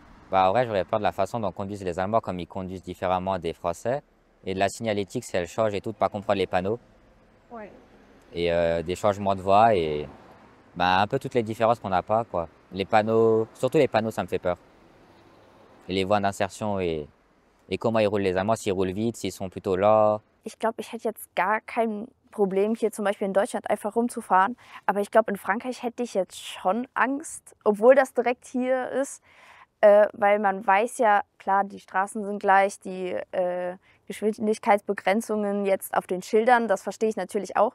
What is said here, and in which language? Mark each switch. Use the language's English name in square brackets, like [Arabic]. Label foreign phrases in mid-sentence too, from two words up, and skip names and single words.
[French] En vrai, j'aurais peur de la façon dont conduisent les Allemands, comme ils conduisent différemment des Français, et de la signalétique si elle change et tout, de pas comprendre les panneaux. Ouais. Et des changements de voie et un peu toutes les différences qu'on n'a pas, quoi. Les panneaux, surtout les panneaux, ça me fait peur. Et les voies d'insertion et comment ils roulent les Allemands, s'ils roulent vite, s'ils sont plutôt lents. [German] Ich glaube, ich hätte jetzt gar kein Problem, hier zum Beispiel in Deutschland einfach rumzufahren. Aber ich glaube, in Frankreich hätte ich jetzt schon Angst, obwohl das direkt hier ist. Weil man weiß ja, klar, die Straßen sind gleich, die Geschwindigkeitsbegrenzungen jetzt auf den Schildern, das verstehe ich natürlich auch.